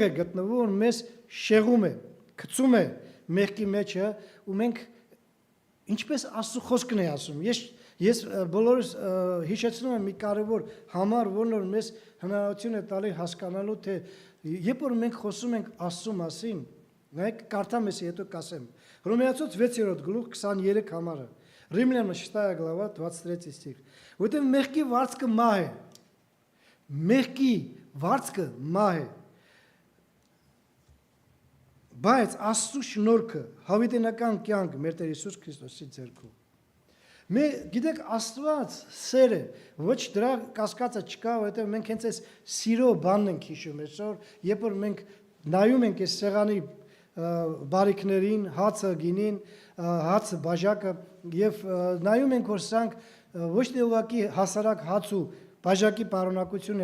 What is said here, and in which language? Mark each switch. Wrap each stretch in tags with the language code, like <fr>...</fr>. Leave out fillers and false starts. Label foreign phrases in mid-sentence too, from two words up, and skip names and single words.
<hy>է գտնվում, որ մեզ շեղում է, գցում է մեղքի մեջը ու մենք ինչպես Աստծո խոսքն է ասում։ Ես բոլորս հիշեցնում եմ մի կարևոր համար, որն որ մեզ հնարավորություն է տալի հասկանալու, թե երբ որ մենք խոսում ենք Աստծո մասին, նայեք կարդամ ես հետո կասեմ։ Հռոմեացու 6-րդ գլուխ 23 համարը։</hy> <ru>Римлянам 6 глава 23 стих.</ru> <hy>Որտեղ մեղքի վարձքը մահ է։ մեղքի վարձքը մահ է։ Բայց Աստծո շնորհքը հավիտենական կյանք մեր Տեր Հիսուս Քրիստոսի ձեռքում։ Մենք գիտեք Աստված սեր է, ոչ դրա կասկածը չկա, որովհետև մենք հենց այս սիրո բանն ենք հիշում այսօր, երբ որ մենք նայում ենք այս սեղանի բարիքներին, հացը, գինին, հացը, բաժակը եւ նայում ենք, որ սրանք ոչ թե ուղղակի հասարակ հաց ու բաժակի պարունակություն</hy>